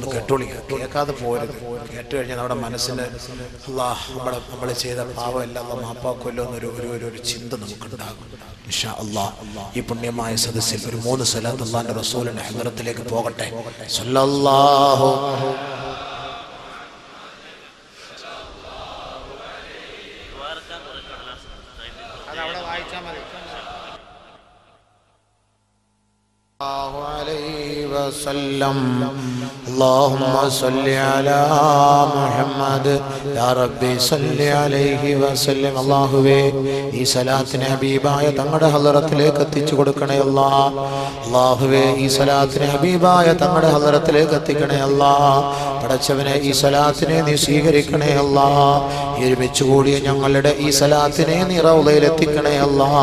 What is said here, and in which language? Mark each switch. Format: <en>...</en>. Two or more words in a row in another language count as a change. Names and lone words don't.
<ml>കേൾക്കാതെ പോരുത്. കേട്ട് കഴിഞ്ഞാൽ നമ്മുടെ മനസ്സിന് അള്ളാഹ് നമ്മൾ ചെയ്ത പാവം എല്ലാം മാപ്പാക്കുമല്ലോ എന്നൊരു ചിന്ത നമുക്കുണ്ടാകും.</ml> <ar>إن شاء الله</ar> <ml>ഈ പുണ്യമായ സദസ്സിൽ ഒരു 3 സ്വലാത്ത് അല്ലാഹുവിന്റെ റസൂലിന്റെ ഹദ്റത്തിലേക്ക് പോകട്ടെ.</ml> <ar>സല്ലല്ലാഹു عليه وسلم. اللهم صل على محمد يا ربي صل عليه وسلم.</ar> <ml>അല്ലാഹുവേ ഈ സലാത്തിനെ ഹബീബായ തങ്ങളുടെ ഹളറത്തിലേക്ക് എത്തിച്ചു കൊടുക്കണേ അല്ലാഹ്. അല്ലാഹുവേ ഈ സലാത്തിനെ ഹബീബായ തങ്ങളുടെ ഹളറത്തിലേക്ക് എത്തിക്കണേ അല്ലാഹ്. പടച്ചവനെ ഈ സലാത്തിനെ നീ സ്വീകരിക്കണേ അല്ലാഹ്. ഒരുമിച്ച് കൂടിയ ഞങ്ങളുടെ ഈ സലാത്തിനെ നീ റൗളയിൽ എത്തിക്കണേ അല്ലാഹ്.</ml>